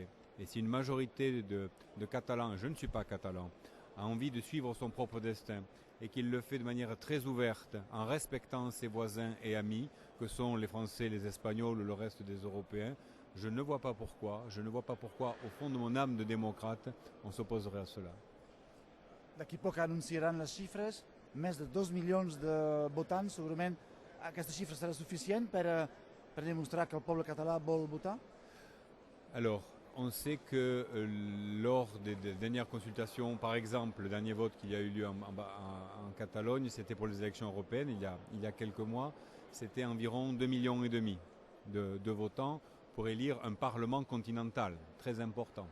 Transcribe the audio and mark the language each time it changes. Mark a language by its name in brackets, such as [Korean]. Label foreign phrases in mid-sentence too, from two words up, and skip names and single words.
[French] Et si une majorité de Catalans, je ne suis pas catalan, a envie de suivre son propre destin et qu'il le fait de manière très ouverte, en respectant ses voisins et amis, que sont les Français, les Espagnols ou le reste des Européens, je ne vois pas pourquoi, au fond de mon âme de démocrate, on s'opposerait à cela. [Catalan] D'aquí poc anunciaran les xifres, més de 2 milions de votants, segurament aquesta xifra serà suficient per demostrar que el poble català vol votar? [French] Alors, on sait que lors des dernières consultations, par exemple, le dernier vote qu'il y a eu lieu en Catalogne, c'était pour les élections européennes, il y a quelques mois, c'était environ 2,5 millions de votants pour élire un parlement continental, très important.